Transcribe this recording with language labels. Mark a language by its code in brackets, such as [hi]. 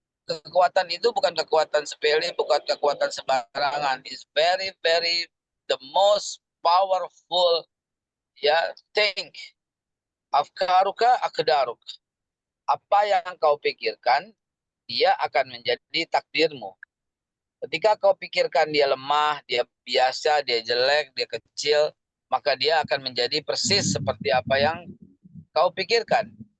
[id] Kekuatan itu bukan kekuatan sepele, bukan kekuatan sembarangan. [en] It's very, very the most powerful thing. [ar] Afkaruka akdaruka. [id] Apa yang kau pikirkan, dia akan menjadi takdirmu. Ketika kau pikirkan dia lemah, dia biasa, dia jelek, dia kecil, maka dia akan menjadi persis seperti apa yang kau pikirkan.